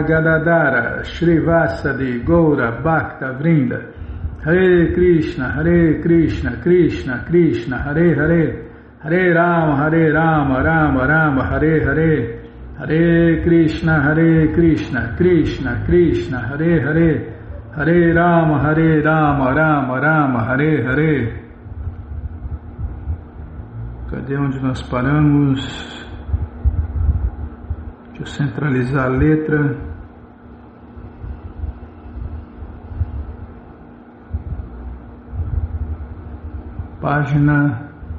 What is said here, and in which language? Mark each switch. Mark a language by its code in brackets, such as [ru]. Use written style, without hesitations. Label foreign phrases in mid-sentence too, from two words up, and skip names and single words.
[sa] गदाधर श्री वासादि गौर भक्त वृन्द हरे कृष्ण कृष्ण कृष्ण हरे हरे हरे राम राम हरे हरे हरे कृष्ण कृष्ण कृष्ण हरे हरे हरे राम राम हरे हरे. [pt] Cadê onde nós paramos? Deixa eu centralizar a letra. Página.